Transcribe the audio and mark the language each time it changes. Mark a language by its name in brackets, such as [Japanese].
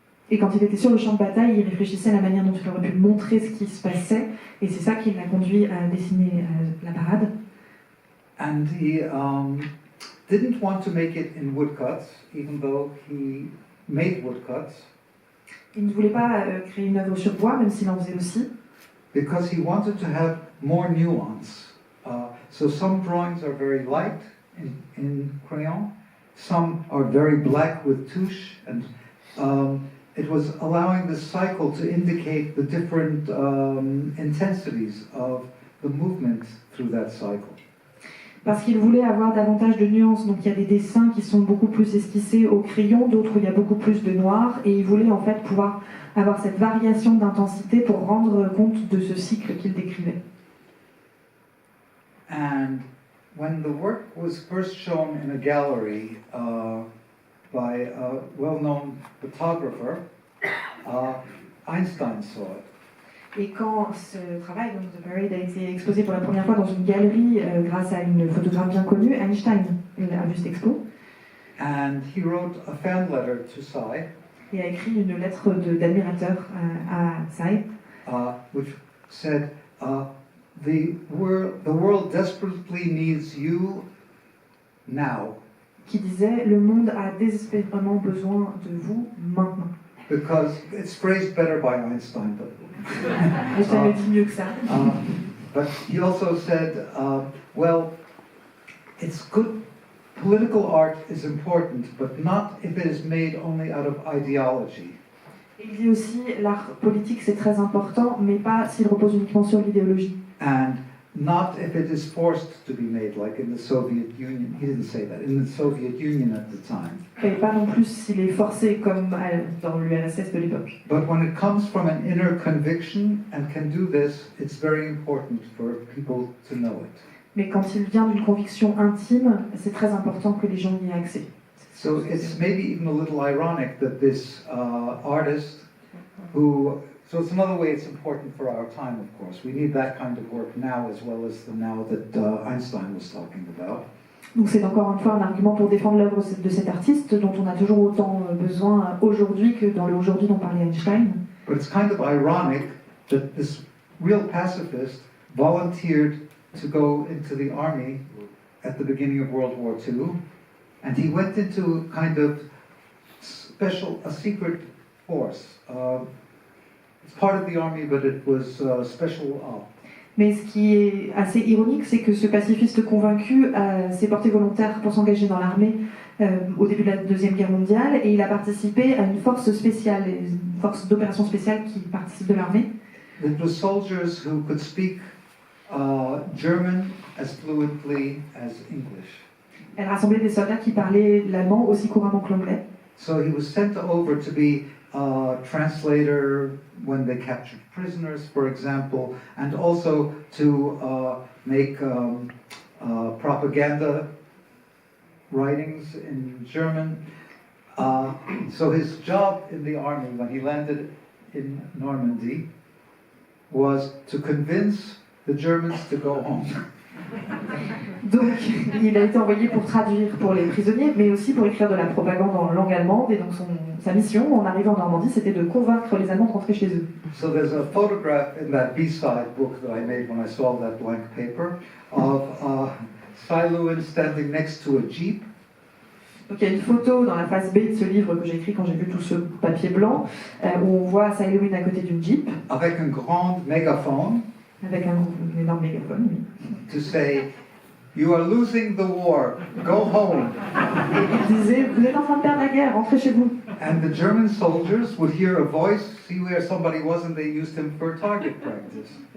[French] Et quand il était sur le champ de bataille, il réfléchissait à la manière dont il aurait pu montrer ce qui se passait, et c'est ça qui l'a conduit à dessiner la parade. [English] And he didn't want to make it in woodcuts, even though he made woodcuts, [French] Il ne voulait pas créer une œuvre sur bois, même s'il en faisait aussi, [English] because he wanted to have more nuance. So some drawings are very light in crayon, some are very black with touche, and it was allowing the cycle to indicate the different intensities of the movement through that cycle. [French] parce qu'il voulait avoir davantage de nuances. Donc il y a des dessins qui sont beaucoup plus esquissés au crayon, d'autres où il y a beaucoup plus de noir, et il voulait en fait pouvoir avoir cette variation d'intensité pour rendre compte de ce cycle qu'il décrivait. [English] And when the work was first shown in a gallery by a well-known photographer, Einstein saw it. [French] Et quand ce travail, donc The Parade, a été exposé pour la première fois dans une galerie grâce à une photographe bien connue, Einstein a vu cette expo [English] And he wrote a fan letter to Cy, [French] et a écrit une lettre d'admirateur à Cy, [English] which said, the world desperately needs you now, [French] qui disait « Le monde a désespérément besoin de vous maintenant [English] because it's phrased better by Einstein, but ». [French] Einstein le dit mieux que ça. [English] But he also said, well, it's good, political art is important, but not if it is made only out of ideology. [French] Il dit aussi l'art politique c'est très important, mais pas s'il repose uniquement sur l'idéologie. [English] And not if it is forced to be made, like in the Soviet Union. He didn't say that. In the Soviet Union at the time. [French] Et pas non plus s'il est forcé comme dans l'URSS de l'époque. [English] But when it comes from an inner conviction and can do this, it's very important for people to know it. [French] Mais quand il vient d'une conviction intime, c'est très important que les gens y aient accès. [English] So it's maybe even a little ironic that this artist who, so it's another way it's important for our time, of course. We need that kind of work now as well as the now that Einstein was talking about. [French] Donc c'est encore une fois un argument pour défendre l'œuvre de cet artiste dont on a toujours autant besoin aujourd'hui que dans le aujourd'hui dont parlait Einstein. [English] But it's kind of ironic that this real pacifist volunteered to go into the army at the beginning of World War II, and he went into kind of a secret force. It's part of the army, but it was special ops. [French] Mais ce qui est assez ironique, c'est que ce pacifiste convaincu s'est porté volontaire pour s'engager dans l'armée au début de la Deuxième Guerre mondiale, et il a participé à une force spéciale, une force d'opération spéciale qui participe de l'armée. [English] It was soldiers who could speak German as fluently as English. [French] Elle rassemblait des soldats qui parlaient l'allemand aussi couramment que l'anglais. [English] So he was sent over to be a translator when they captured prisoners, for example, and also to make propaganda writings in German. So his job in the army when he landed in Normandy was to convince the Germans to go home. [French] Donc il a été envoyé pour traduire pour les prisonniers, mais aussi pour écrire de la propagande en langue allemande, et donc sa mission en arrivant en Normandie, c'était de convaincre les Allemands de rentrer chez eux. [English] So there's a photograph in that B-side book that I made when I saw that blank paper of Cy Lewin standing next to a jeep. [French] Donc il y a une photo dans la face B de ce livre que j'ai écrit quand j'ai vu tout ce papier blanc, où on voit Cy Lewin à côté d'une jeep. Avec un grand mégaphone. Avec un énorme mégaphone, oui. [English] To say, you are losing the war, go home. [French] Et il disait, vous êtes en train de perdre la guerre, rentrez chez vous. [English] And the German soldiers would hear a voice, see where somebody was, and they used him for target practice.